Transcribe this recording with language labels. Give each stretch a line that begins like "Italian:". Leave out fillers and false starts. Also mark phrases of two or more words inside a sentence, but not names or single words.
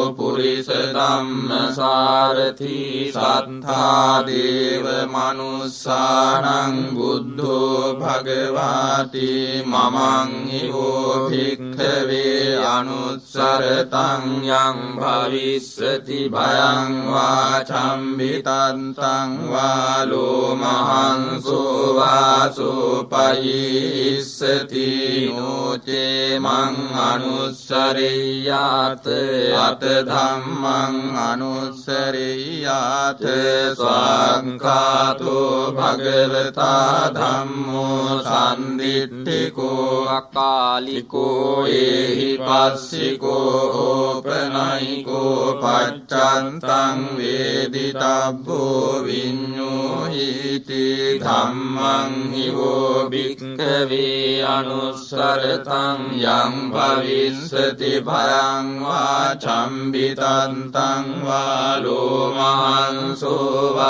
Pali: පුරිස ධම්මසාරථි සත්තා දේව මනුස්සානං බුද්ධෝ භගවාති මමං හිවෝ භික්ඛවේ අනුස්සරතං යං භවිස්සති භයං වා චම්බිතන්තං වා ලෝමහංසෝ වාසෝපහිස්සති නොචේ මං අනුස්සරෙය්‍යාත අත ධම්මං අනුස්සරෙය්‍යාත ස්වාංඛාතෝ භගවතා ධම්මෝ සම්දිට්ඨිකෝ අකාලිකෝ ඒහි පස්සිකෝ ඕපනයිකෝ පච්චන්තං වේදිතබ්බෝ විඤ්ඤෝහිති ධම්මං හිවෝ භික්ඛවේ අනුස්සරතං යං භවිස්සති භයං වා චම්බිතන්තං වා ලෝමහංසෝ